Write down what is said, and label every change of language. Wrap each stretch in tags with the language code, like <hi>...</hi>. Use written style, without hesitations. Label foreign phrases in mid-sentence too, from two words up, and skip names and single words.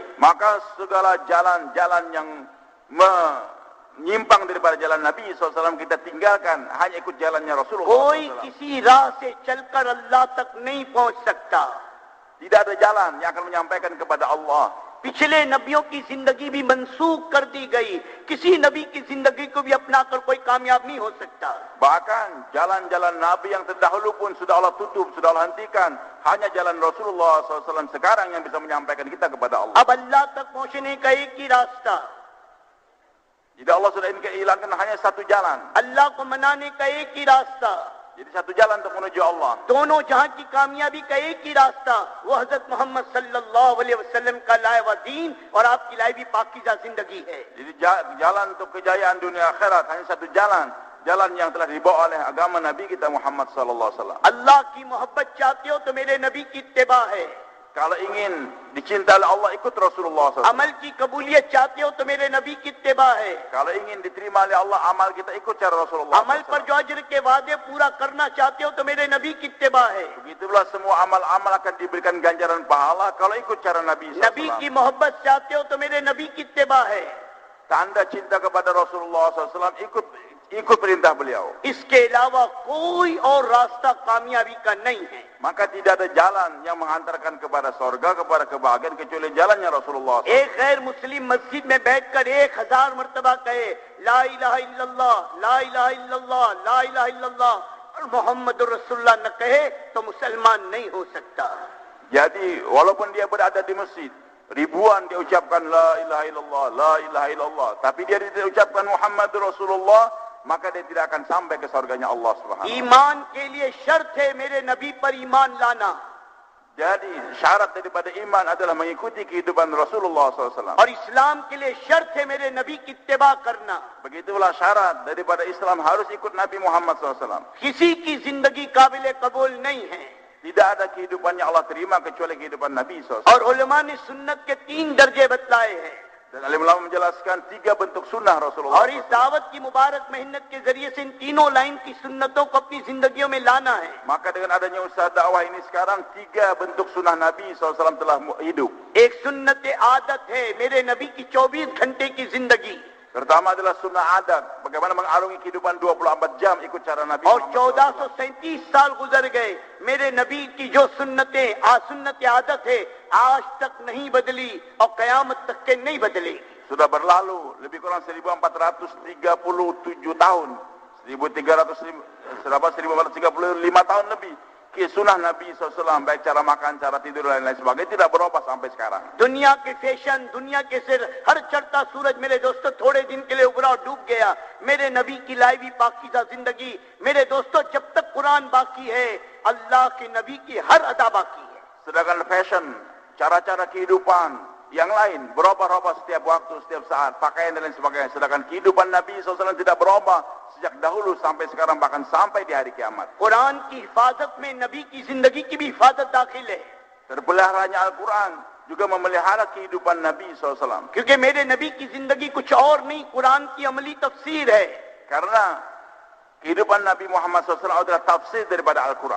<id>Maka segala jalan-jalan yang menyimpang daripada jalan Nabi SAW kita tinggalkan, hanya ikut jalannya Rasulullah</id> <ur>कोई</ur> <id>SAW.</id> <ur>کسی راہ سے چل کر اللہ تک نہیں پہنچ سکتا.</ur> <id>Tidak ada jalan yang akan menyampaikan kepada Allah.</id> <ur>پچھلے نبیوں کی زندگی بھی منسوخ کر دی گئی. کسی نبی کی زندگی کو بھی اپنا کر کوئی کامیاب نہیں ہو سکتا.</ur> <id>Bahkan jalan-jalan Nabi yang terdahulu pun sudah Allah tutup, sudah Allah hentikan. Hanya jalan Rasulullah SAW sekarang yang bisa menyampaikan kita kepada Allah.</id> <ur>اب اللہ تک پہنچنے کا ایک ہی راستہ,</ur> <id>Jadi Allah sudah hilangkan hanya satu jalan.</id> <ur>اللہ کو منانے کا ایک ہی راستہ,</ur> <id>Jadi satu jalan untuk menuju Allah.</id> <ur>دونوں جہاں کی کامیابی کا ایک ہی راستہ، وہ حضرت محمد</ur> <ar>صلى الله عليه وسلم</ar> <ur>کا لایا ہوا دین اور آپ کی لائی بھی پاکیزہ زندگی ہے.</ur> <id>Jadi jalan untuk kejayaan dunia akhirat hanya satu jalan. Jalan yang telah dibawa oleh agama Nabi kita Muhammad</id> <ar>صلى الله عليه وسلم.</ar> <ur>اللہ کی محبت چاہتے ہو تو میرے نبی کی اتباع ہے.</ur> <id>Kalau ingin dicintai oleh Allah, ikut Rasulullah SAW.</id> <ur>عمل کی قبولیت چاہتے ہو تو میرے نبی کی اتباع ہے.</ur> <id>Kalau ingin diterima oleh Allah, amal kita ikut cara Rasulullah</id> <ur>عمل پر جو اجر کے وعدے پورا کرنا چاہتے ہو تو میرے نبی کی اتباع ہے.</ur> <id>Begitulah semua amal-amal akan diberikan ganjaran pahala kalau ikut cara Nabi SAW.</id> <ur>نبی کی محبت چاہتے ہو تو میرے نبی کی اتباع ہے.</ur> <id>Tanda cinta kepada Rasulullah SAW, ikut perintah beliau.</id> <ur>اس کے علاوہ کوئی اور راستہ کامیابی کا نہیں ہے.</ur> <id>Maka tidak ada jalan yang menghantarkan kepada surga, kepada kebahagiaan kecuali jalannya Rasulullah SAW.</id> <ur>ایک غیر مسلم مسجد میں بیٹھ کر 1000 مرتبہ کہے</ur> <ar>لا إله إلا الله، لا إله إلا الله، لا إله إلا الله</ar> <ur>اور</ur> <ar>محمد رسول الله</ar> <ur>نہ کہے تو مسلمان نہیں ہو سکتا.</ur> <id>Jadi walaupun dia berada di masjid, ribuan dia ucapkan</id> <ar>لا إله إلا الله، لا إله إلا الله,</ar> <id>tapi dia tidak ucapkan</id> <ar>محمد رسول الله,</ar> <id>maka dia tidak akan sampai ke surganya Allah</id> <ar>سبحانه وتعالى.</ar> <ur>ایمان کے لیے شرط ہے میرے نبی پر ایمان لانا,</ur> <id>Jadi syarat daripada iman adalah mengikuti kehidupan Rasulullah SAW.</id> <ur>اور اسلام کے لیے شرط ہے میرے نبی کی اتباع کرنا.</ur> <id>Begitulah syarat daripada Islam, harus ikut Nabi Muhammad SAW.</id> <ur>کسی کی زندگی قابل قبول نہیں ہے.</ur> <id>Tidak ada kehidupan yang Allah terima kecuali kehidupan Nabi SAW.</id> <ur>اور علما نے سنت کے 3 درجے بتلائے ہیں.</ur> <id>Dan alim ulama menjelaskan 3 bentuk sunnah Rasulullah</id> <ur>اور اس دعوت کی مبارک محنت کے ذریعے سے ان تینوں لائن کی سنتوں کو اپنی زندگیوں میں لانا ہے.</ur> <id>Maka dengan adanya usaha dakwah ini sekarang 3 bentuk sunnah Nabi SAW telah hidup.</id> <ur>ایک سنت عادت ہے میرے نبی کی 24 گھنٹے کی زندگی,</ur> <id>Pertama adalah sunnah adat, bagaimana mengarungi kehidupan 24 jam ikut cara Nabi</id> <ur>और</ur> <id>Muhammad SAW.</id> <ur>1437 سال گزر گئے، میرے نبی کی جو سنتیں سنت عادت ہے آج تک نہیں بدلی اور قیامت تک کے نہیں بدلے گی.</ur> <id>Sudah berlalu lebih kurang 1437 tahun, 1435 tahun lebih. Sunnah Nabi SAW, baik cara makan, cara tidur dan lain sebagainya tidak berubah sampai sekarang.</id> <ur>دنیا کے فیشن، دنیا کے سر، ہر چڑھتا سورج میرے دوستوں تھوڑے دن کے لیے ابھرا اور ڈوب گیا. میرے نبی کی لائیوی پاکیزہ زندگی، میرے دوستوں جب تک قرآن باقی ہے اللہ کے نبی کی ہر ادا باقی ہے.</ur> <id>Sedangkan fashion, cara-cara kehidupan yang lain berubah-ubah setiap waktu, setiap saat, pakaian dan lain sebagainya. Sedangkan kehidupan Nabi SAW tidak berubah sejak dahulu sampai sekarang, bahkan sampai di hari kiamat.</id> <ur>قرآن کی حفاظت میں نبی کی زندگی کی بھی حفاظت داخل ہے,</ur> <id>Terpeliharanya Al-Quran juga memelihara kehidupan Nabi SAW.</id> <ur>کیونکہ میرے نبی کی زندگی کچھ اور نہیں، قرآن کی عملی تفسیر ہے.</ur> <id>Karena kehidupan Nabi Muhammad SAW adalah tafsir daripada Al-Quran.</id>